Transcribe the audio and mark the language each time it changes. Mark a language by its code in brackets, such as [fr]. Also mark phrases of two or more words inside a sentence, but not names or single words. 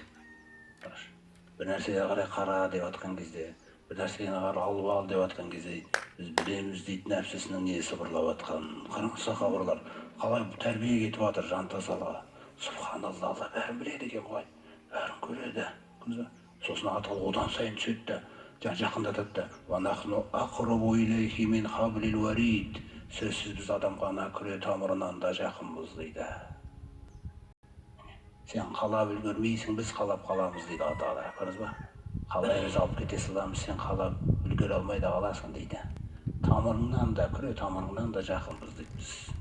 [kk] Бір нәрсеге қарай қара деп жатқан кезде, бір нәрсеге қарай алып ал деп жатқан кезде, біз білеміз дейді нәпсісінің не сыбырлап жатқанын. Қараңыз, сахабалар қалай тәрбие кетіп жатыр жан тазалығы. Субханалла, Алла бәрін біледі екен ғой, бәрін көреді. Сосын атал одан сайын түседі, жақындатады да. [ar] «ونحن أقرب إليه من حبل الوريد». [kk] Сөзсіз біз адамға ана күре тамырынан да жақынбыз дейді. Сен қалап үлгермейсің, біз қалап қаламыз дейді Алла Тағала. Көрдіңіз ба? Қалай біз алып кете саламыз, сен қалап үлгере алмай да қаласың дейді. Тамырыңнан да, күре тамырыңнан да жақынбыз дейді біз.